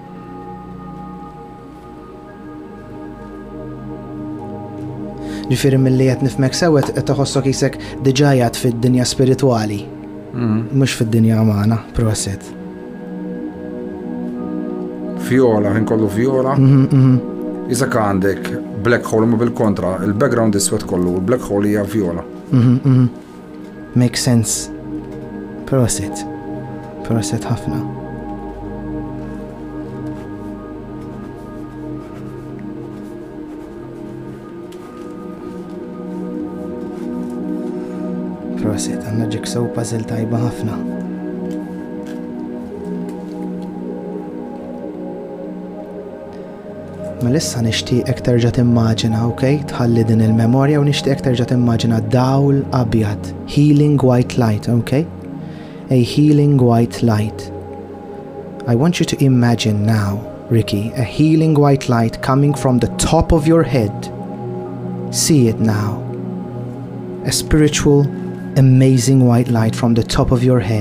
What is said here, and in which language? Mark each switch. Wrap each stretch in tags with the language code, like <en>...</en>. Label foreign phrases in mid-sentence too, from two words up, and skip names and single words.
<mt>Ġifieri milli qed nifhmek sewwa qed toħossok isek diġà jgħid fid-dinja spiritwali. Mhux fid-dinja umana. Proset. Vjola, kollu vjola. Iżak għandek</mt> <en>black hole</en> <mt>ma bil-kontra, il-background iswed kollu, il-</mt> <en>black hole</en> <mt>hija vjola.</mt> <en>Makes sense.</en> <mt>Proset ħafna. Proset, għandna</mt> <en>jigsaw puzzle</en> <mt>tajba ħafna. Ma lissa nixtieqek terġa' timmaġina, okay? Tħalli din il-memorja u nixtieqek terġa' timmaġina dawl abjad,</mt> <en>healing white light, okay? A healing white light. I want you to imagine now, Ricky, a healing white light coming from the top of your head. See it now. A spiritual, amazing white light from the top of your head.</en>